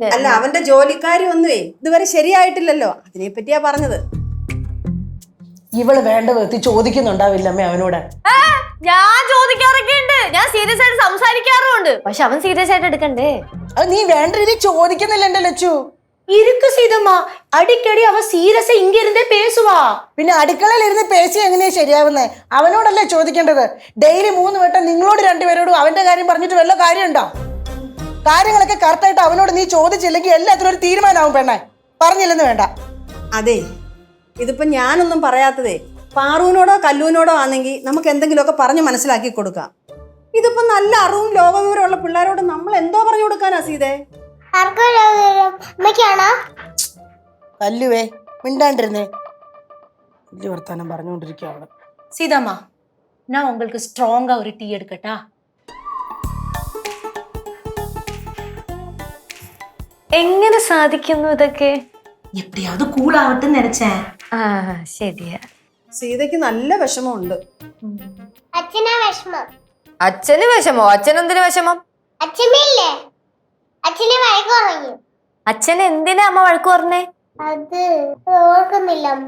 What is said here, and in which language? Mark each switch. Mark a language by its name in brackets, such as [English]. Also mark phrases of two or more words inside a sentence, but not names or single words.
[Malayalam] അല്ല, അവന്റെ ജോലിക്കാരി ഒന്നുവേ ഇതുവരെ ശരിയായിട്ടില്ലല്ലോ, അതിനെ പറ്റിയാ പറഞ്ഞത്. ഇവള് വേണ്ട വിധത്തിൽ ചോദിക്കുന്നുണ്ടാവില്ലമ്മേ അവനോട്. ഞാൻ ചോദിക്കാറൊക്കെ ഉണ്ട്, ഞാൻ സീരിയസ് ആയിട്ട് സംസാരിക്കാറുമുണ്ട്. പക്ഷെ അവൻ സീരിയസ് ആയിട്ട് എടുക്കണ്ടേ? അത് നീ വേണ്ട രീതിയിൽ ചോദിക്കുന്നില്ല എൻ്റെ ലച്ചു. [Tamil] இருக்கு சீதம்மா, அடிக்கடி அவ சீரியஸா இங்க இருந்தே பேசுவா. [Malayalam] പിന്നെ അടുക്കളയിൽ ഇരുന്ന് പേശി എങ്ങനെയാ ശരിയാവുന്നേ? അവനോടല്ലേ ചോദിക്കേണ്ടത്. ഡെയിലി 3 വട്ടം നിങ്ങളോട് 2 പേരോടും അവന്റെ കാര്യം പറഞ്ഞിട്ട് വല്ല കാര്യമുണ്ടോ? കാര്യങ്ങളൊക്കെ കറക്റ്റായിട്ട് അവനോട് നീ ചോദിച്ചില്ലെങ്കിൽ എല്ലാത്തിനും ഒരു തീരുമാനമാവും പെണ്ണേ. പറഞ്ഞില്ലെന്ന് വേണ്ട. അതെ, ഇതിപ്പോ ഞാനൊന്നും പറയാത്തതേ പാറുവിനോടോ കല്ലൂനോടോ ആണെങ്കിൽ നമുക്ക് എന്തെങ്കിലുമൊക്കെ പറഞ്ഞ് മനസ്സിലാക്കി കൊടുക്കാം. ഇതിപ്പോ നല്ല അറിവും ലോകവിവരമുള്ള പിള്ളേരോട് നമ്മൾ എന്തോ പറഞ്ഞു കൊടുക്കാനാ സീതേ? കല്ലുവേ മിണ്ടാണ്ടിരുന്നേ. വലിയ വർത്താനം പറഞ്ഞുകൊണ്ടിരിക്കുക അവള്. [Tamil] சீதாம்மா, நான் உங்களுக்கு ஸ்ட்ராங்கா ஒரு டீ எடுக்கட்டா? [Malayalam] എങ്ങനെ സാധിക്കുന്നു ഇതൊക്കെ? [Tamil] எப்படியாவது கூல் ஆகட்டும்னு நினைச்சேன். [Malayalam] ആ ശരിയാ. സീതയ്ക്ക് നല്ല വിഷമമുണ്ട്. അച്ഛനാ വിഷമം. അച്ഛന് വിഷമോ? അച്ഛനെന്തിനു വിഷമം? അച്ഛമ്മയില്ലേ, അച്ഛനെ വഴക്ക് പറഞ്ഞു. അച്ഛൻ എന്തിനാ അമ്മ വഴക്ക് പറഞ്ഞേ? അത് ഓർക്കുന്നില്ല അമ്മ.